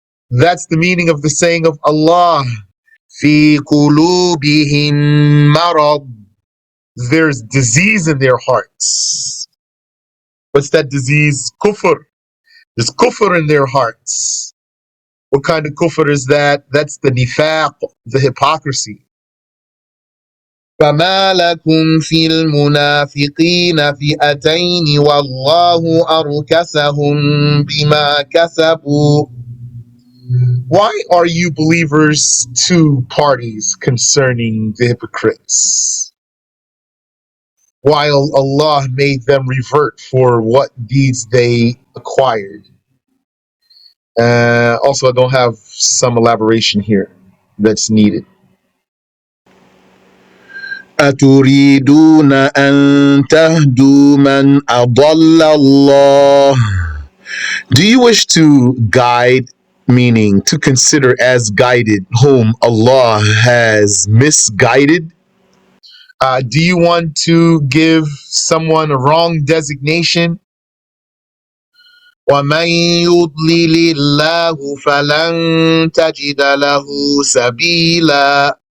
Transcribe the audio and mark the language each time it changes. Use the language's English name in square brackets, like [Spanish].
[English] That's the meaning of the saying of Allah, fi qulubihim marad. There's disease in their hearts. What's that disease? Kufr. There's kufr in their hearts. What kind of kufr is that? That's the nifaq, the hypocrisy. [Arabic] فما لكم في المنافقين فئتين والله أركسهم بما كسبوا. [English] Why are you believers two parties concerning the hypocrites, while Allah made them revert for what deeds they acquired? Also, I don't have some elaboration here that's needed. [Arabic] أتريدون أن تهدوا من أضل الله. [English] Do you wish to guide, meaning to consider as guided, whom Allah has misguided? Do you want to give someone a wrong designation? [Arabic] وَمَن يُضْلِلِ اللَّهُ فَلَن تَجِدَ لَهُ سَبِيلًا.